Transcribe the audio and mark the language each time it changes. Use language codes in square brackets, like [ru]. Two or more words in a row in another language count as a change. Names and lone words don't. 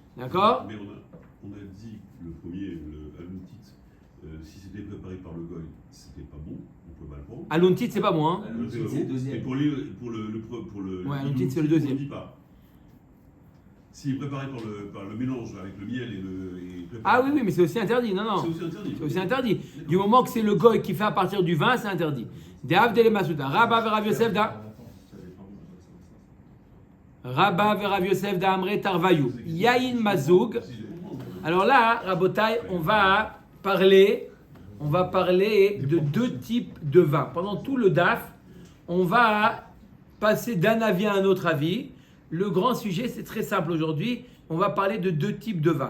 [fr] Mais on a dit le premier, le si c'était préparé par le goy, c'était pas bon, on peut mal prendre. Aluntit, c'est pas bon, hein. C'est c'est le deuxième. Et pour le Ouais, Aluntit, c'est le deuxième. on dit pas. S'il est préparé par le mélange avec le miel et Ah oui, mais c'est aussi interdit. Non, non. C'est aussi interdit. C'est aussi interdit. Du moment que c'est le goy qui fait à partir du vin, c'est interdit. [arc] De'av dele masuda. Rabba ve Rav Yosef da. Rabba ve Rav Yosef da Amre Tarvayu. [he] Yain Mazoug. [fr] Alors là, Rabotai, on va parler de deux types de vins. Pendant tout le DAF, on va passer d'un avis à un autre avis. Le grand sujet, c'est très simple aujourd'hui. On va parler de deux types de vins.